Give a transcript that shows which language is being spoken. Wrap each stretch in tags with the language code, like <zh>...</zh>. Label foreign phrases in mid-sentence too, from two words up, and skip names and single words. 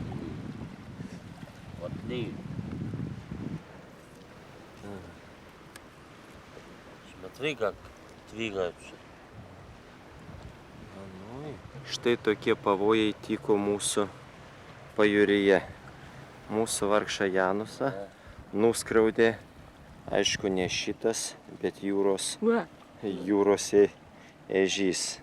<et>Vot nii.</et> <ru>Смотри, как двигаются.</ru> <lt>Štai tokie pavojai tyko mūsų pajūryje. Mūsų vargšą Janusą nuskriaudė, aišku, ne šitas, bet jūros ežys.</lt>